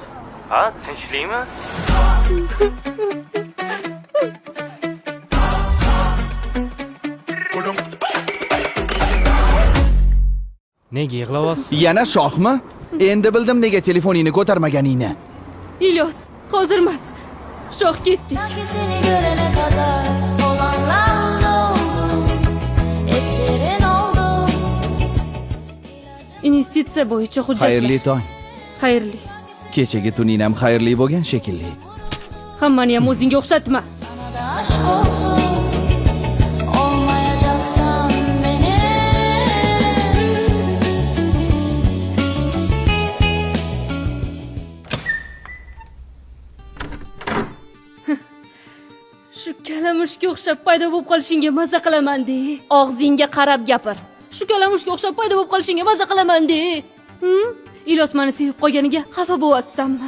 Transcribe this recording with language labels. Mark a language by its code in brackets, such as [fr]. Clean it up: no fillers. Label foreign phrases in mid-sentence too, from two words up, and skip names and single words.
[uz] Ha, tinchlikmi? Nega yig'layapsiz? Yana Shohmi? Endi bildim nega telefoningni ko'tarmaganingni. İlyos, hozir emas. Shoh ketdik. [tr] Seni görene kadar olanlarla oldum, esirin oldum. [uz] Investitsiya bo'yicha hujjatlar. Xayrli tong. Xayrli. Kechagi tuning ham xayrli bo'lgan shekilli. Hammani ham o'zingga o'xshatma. [tr] Sana da aşk olsun, olmayacaksan benim. [uz] Shu kalamushga o'xshab paydo bo'lib qolishingga maza qilaman-de. Og'zingga qarab gapir. Shu kalamushga o'xshab paydo bo'lib qolishingga maza qilaman-de. Ilyos meni sevib qolganiga xafa bo'lyapsanmi?